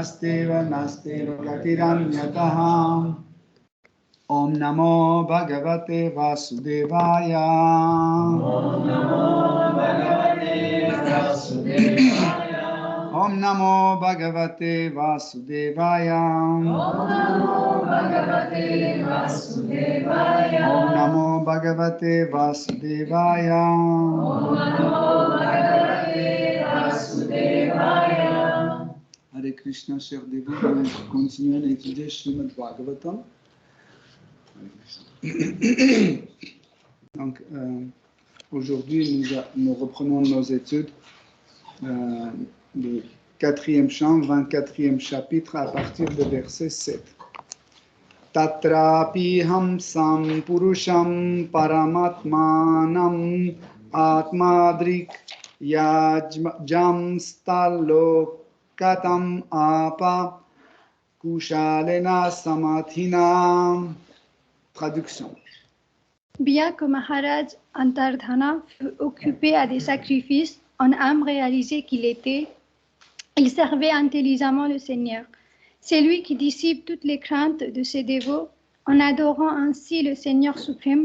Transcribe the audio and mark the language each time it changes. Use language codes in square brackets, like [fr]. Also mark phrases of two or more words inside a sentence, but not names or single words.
[sa] गतिरन्यथाहम् ॐ नमो भगवते वासुदेवाय ॐ नमो भगवते वासुदेवाय ॐ नमो भगवते वासुदेवाय ॐ नमो भगवते वासुदेवाय हरे कृष्ण, [fr] chers dévots, nous continuons à étudier Srimad Bhagavatam. Donc, aujourd'hui, nous reprenons nos études du 4e chant, 24e chapitre, à partir de verset 7. [sa] तत्रापि हंसम् पुरुषम् परमात्मानम् आत्मदृक् यजम् स्तलोकतम् अप कुशलेन समाधिना. [fr] Traduction. Bien que Maharaj Antardhana fut occupé à des sacrifices en âme réalisé il servait intelligemment le Seigneur. C'est lui qui dissipe toutes les craintes de ses dévots en adorant ainsi le Seigneur suprême.